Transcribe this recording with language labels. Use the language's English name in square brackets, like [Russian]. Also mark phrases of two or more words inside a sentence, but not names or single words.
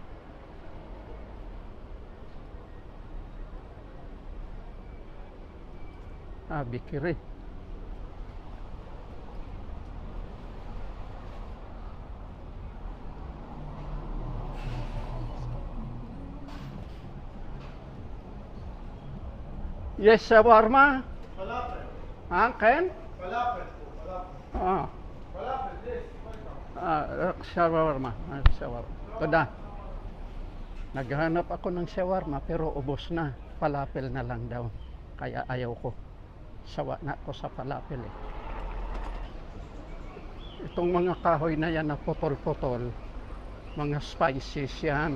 [English] Bikiri. Yes, shawarma. Falafel. Ken? Falafel. Falafel, this. Shawarma. Shawarma. Toda. [Filipino] Naghanap ako ng shawarma pero ubos na. Falafel na lang daw. Kaya ayaw ko. Sawa na ko sa falafel eh. Itong mga kahoy na yan na putol-putol, mga spices yan.